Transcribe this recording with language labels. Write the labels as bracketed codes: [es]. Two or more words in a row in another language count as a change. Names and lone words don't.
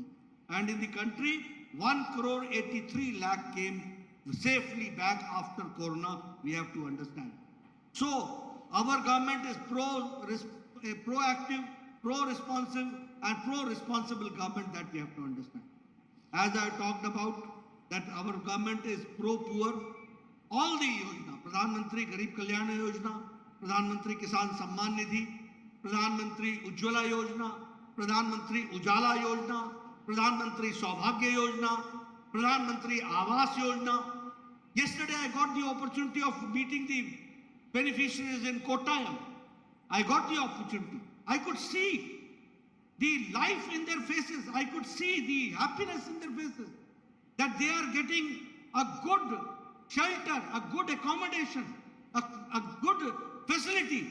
[en] And in the country, 1,83 lakh came safely back after Corona, we have to understand. So, our government is proactive, pro-responsive and pro-responsible government, that we have to understand. As I talked about, that our government is pro-poor, all the Yojana, Pradhan Mantri Garib Kalyana Yojana, Pradhan Mantri Kisan Samman Nidhi, Pradhan Mantri Ujjwala Yojana, Pradhan Mantri Ujala Yojana, Pradhan Mantri Saubhagya Yojana, Pradhan Mantri Awas Yojana. Yesterday I got the opportunity of meeting the beneficiaries in Kottayam. I got the opportunity. I could see the life in their faces. I could see the happiness in their faces, that they are getting a good shelter, a good accommodation, a good facility.